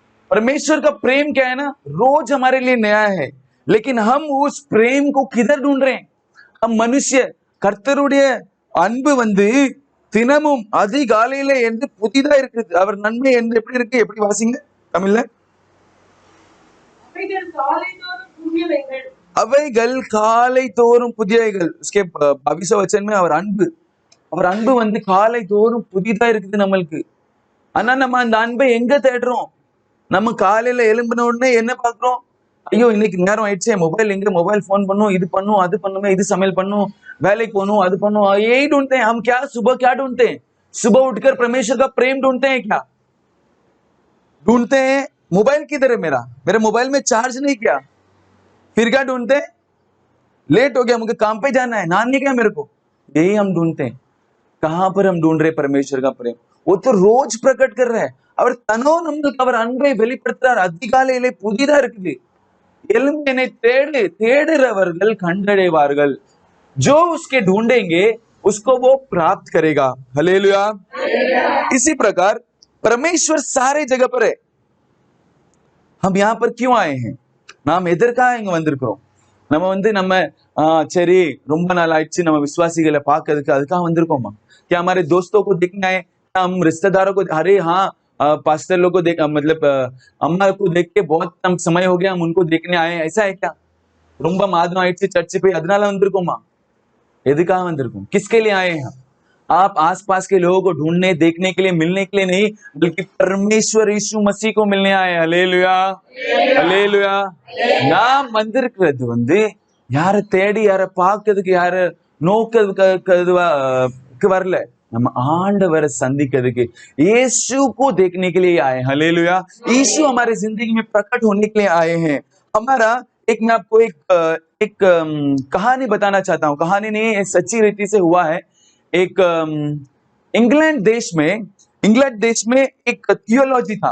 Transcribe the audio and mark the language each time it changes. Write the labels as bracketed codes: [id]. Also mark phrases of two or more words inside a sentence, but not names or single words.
[hi] परमेश्वर का प्रेम क्या है ना, रोज हमारे लिए नया है, लेकिन हम उस प्रेम को किधर ढूंढ रहे हैं? हम मनुष्य [ta] கர்த்தருடைய அன்பு வந்து தினமும் அதிகாலையில என்று புதிதா இருக்குது. அவர் நன்மை என்று எப்படி இருக்கு? எப்படி வாசிங்க தமிழ்ல? அவைகள் காலைதோறும் புதியவைகள். அவைகள் காலை தோறும் புதியவைகள். [hi] उसके 22 वचन में [ta] அவர் அன்பு வந்து காலை தோறும் புதிதா இருக்குது நம்மளுக்கு. ஆனா நம்ம அந்த அன்பை எங்க தேடுறோம்? நம்ம காலையில எழும்பின உடனே என்ன பாக்குறோம்? ஐயோ இன்னைக்கு நேரம் ஆயிடுச்சே, மொபைல் எங்க, [en] mobile phone [ta] பண்ணும், இது பண்ணும், அது பண்ணுமே, இது சமையல் பண்ணும், வேலைக்கு போகணும், அது பண்ணும், [hi] यही ढूंढते हैं हम. क्या सुबह क्या ढूंढते हैं? सुबह उठकर परमेश्वर का प्रेम ढूंढते हैं क्या? ढूंढते हैं मोबाइल किधर है मेरे मोबाइल में चार्ज नहीं किया, फिर क्या ढूंढते हैं? लेट हो गया, मुझे काम पे जाना है, नहाने क्या मेरे को, यही हम ढूंढते हैं. कहां पर हम ढूंढ रहे परमेश्वर का प्रेम? वो तो रोज प्रकट कर रहा है. [ta] அவர் தனோ நம்மளுக்கு அவர் அன்பை வெளிப்படுத்துறார். அதிகாலையிலே புதிதா இருக்குது. எலும்பு என்னை தேடுறவர்கள் கண்டடைவார்கள். [hi] जो उसके ढूंढेंगे उसको वो प्राप्त करेगा. हालेलुया. इसी प्रकार परमेश्वर सारे जगह पर है. हम यहाँ पर क्यों आए हैं? [ta] நாம் எதற்காக இங்க வந்திருக்கிறோம்? நம்ம வந்து சரி ரொம்ப நாள் ஆயிடுச்சு நம்ம விசுவாசிகளை பார்க்கிறதுக்கு, அதுக்காக வந்திருக்கோமா? [hi] क्या हमारे दोस्तों को देखने आए? हम रिश्तेदारों को, अरे हाँ पास्टर लोग को देख, मतलब अम्मा को देख के बहुत समय हो गया, हम उनको देखने आए, ऐसा है क्या? [ta] ரொம்ப மாதம் ஆயிடுச்சு சர்ச்சு போய் அதனால வந்திருக்கோமா? எதுக்காக வந்திருக்கோம்? [hi] किसके लिए आए हैं? आप आसपास के लोगों को ढूंढने, देखने के लिए, मिलने के लिए नहीं, बल्कि परमेश्वर यीशु मसीह को मिलने आए. हालेलुया, हालेलुया. [ta] நாம் வந்திருக்கிறது வந்து யார தேடி யார பார்க்கிறதுக்கு, யார நோக்கிறதுக்கு வரல, நம்ம ஆண்டவரை சந்திக்கிறதுக்கு, [hi] यीशु को देखने के लिए आए. हालेलुया. यीशु हमारे जिंदगी में प्रकट होने के लिए आए हैं. हमारा मैं आपको एक कहानी बताना चाहता हूँ. कहानी नहीं, सच्ची रीति से हुआ है. एक इंग्लैंड देश में एक थियोलॉजी था.